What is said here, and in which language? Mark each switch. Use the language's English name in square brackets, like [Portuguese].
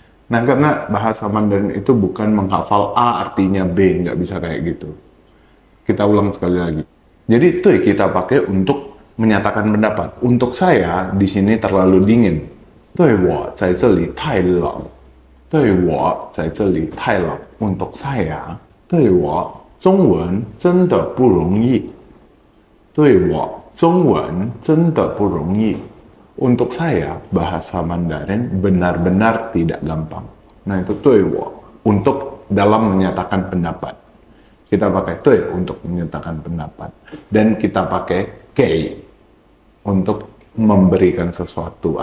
[Indonesian] Nah, karena bahasa Mandarin itu bukan menghafal A artinya B. Nggak bisa kayak gitu. Kita ulang sekali lagi. Jadi itu kita pakai untuk menyatakan pendapat. Untuk saya di sini terlalu dingin. [Chinese] 对我在这里太冷。对我在这里太冷。 [Indonesian] Untuk saya, [Chinese] 对我中文真的不容易。对我中文真的不容易。 [Indonesian] Untuk saya, bahasa Mandarin benar-benar tidak gampang. Nah, itu 对我 untuk dalam menyatakan pendapat. Kita pakai 对 untuk menyatakan pendapat. Dan kita pakai 给 untuk memberikan sesuatu.